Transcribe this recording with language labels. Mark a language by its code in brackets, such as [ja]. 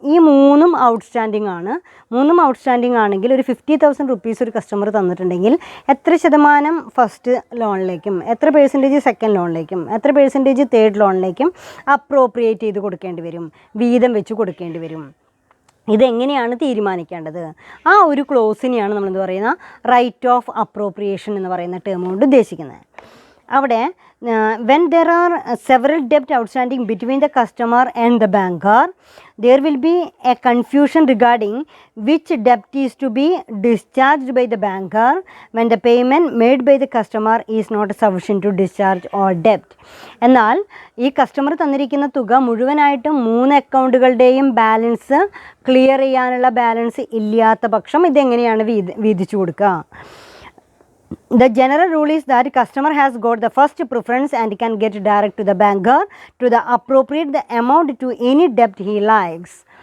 [ml] ഈ മൂന്നും ഔട്ട്സ്റ്റാൻഡിങ് ആണ്. ആണെങ്കിൽ ഒരു 50,000 റുപ്പീസ് ഒരു കസ്റ്റമർ തന്നിട്ടുണ്ടെങ്കിൽ എത്ര ശതമാനം ഫസ്റ്റ് ലോണിലേക്കും, എത്ര പെർസെൻറ്റേജ് സെക്കൻഡ് ലോണിലേക്കും, എത്ര പെർസെൻറ്റേജ് തേർഡ് ലോണിലേക്കും അപ്രോപ്രിയേറ്റ് ചെയ്ത് കൊടുക്കേണ്ടി വരും, വീതം വെച്ച് കൊടുക്കേണ്ടി വരും. ഇതെങ്ങനെയാണ് തീരുമാനിക്കേണ്ടത്? ആ ഒരു ക്ലോസിനെയാണ് നമ്മളെന്ത് പറയുന്ന റൈറ്റ് ഓഫ് അപ്രോപ്രിയേഷൻ എന്ന് പറയുന്ന ടേം കൊണ്ട് ഉദ്ദേശിക്കുന്നത്. [en] അവിടെ when there are several debt outstanding between the customer and the banker, there will be a confusion regarding which debt is to be discharged by the banker when the payment made by the customer is not sufficient to discharge all debt. [ml] എന്നാൽ ഈ customer തന്നിരിക്കുന്ന തുക മുഴുവനായിട്ടും 3 അക്കൗണ്ടുകളുടെയും balance clear ചെയ്യാനുള്ള balance ഇല്ലാത്ത പക്ഷം ഇതെങ്ങനെയാണ് വീതിച്ചു കൊടുക്കുക? [en] The general rule is that customer has got the first preference and can get direct to the banker to the appropriate the amount to any debt he likes.